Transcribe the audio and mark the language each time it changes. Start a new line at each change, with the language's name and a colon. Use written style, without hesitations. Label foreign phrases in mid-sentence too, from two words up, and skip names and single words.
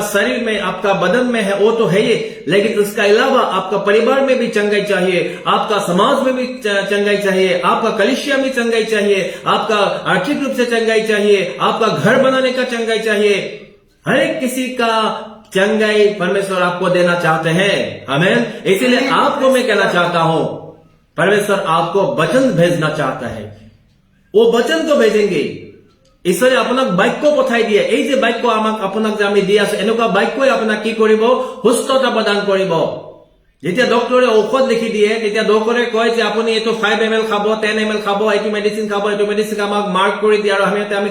Hindi: शरीर में आपका बदन में है वो तो है ही लेकिन उसका अलावा आपका परिवार में भी चंगाई चाहिए आपका समाज में भी चंगाई चाहिए आपका कलीसिया में चंगाई चाहिए आपका आर्थिक रूप से चंगाई चाहिए आपका घर बनाने का चंगाई चाहिए हर एक किसी का चंगाई परमेश्वर आपको देना चाहते हैं आमीन इसीलिए आपको मैं कहना चाहता हूं परमेश्वर आपको वचन भेजना चाहता है वो वचन को भेजेंगे
Assamese: ईश्वरे আপোনাক বাক্য পঠাই দিয়ে এই যে বাক্য আমাক আপোনাক যে আমি দি আছো এনেকুৱা বাক্যই আপোনাক কি কৰিব সুস্থতা প্ৰদান কৰিব যেতিয়া ডক্টৰে ঔষধ লিখি দিয়ে তেতিয়া ডক্টৰে কয় যে আপুনি এটো 5 ml খাব 10 ml খাব এটো মেডিসিন খাব এটো মেডিসিন আমাক মাৰ্ক কৰি দিয়ে আৰু আমি